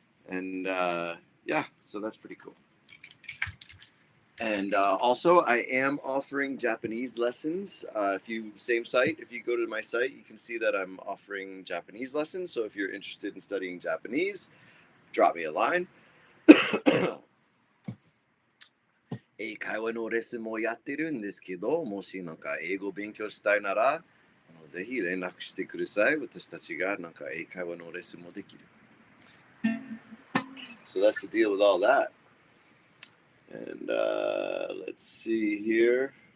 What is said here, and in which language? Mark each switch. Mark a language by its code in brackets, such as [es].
[en] And yeah, so that's pretty cool. And also, I am offering Japanese lessons. If you go to my site, you can see that I'm offering Japanese lessons. So if you're interested in studying Japanese, drop me a line. [ja] 英会話のレッスンもやってるんですけど、もしなんか英語を勉強したいなら、ぜひ連絡してください。私たちがなんか英会話のレッスンもできる。 [en] So that's the deal with all that. And let's see here.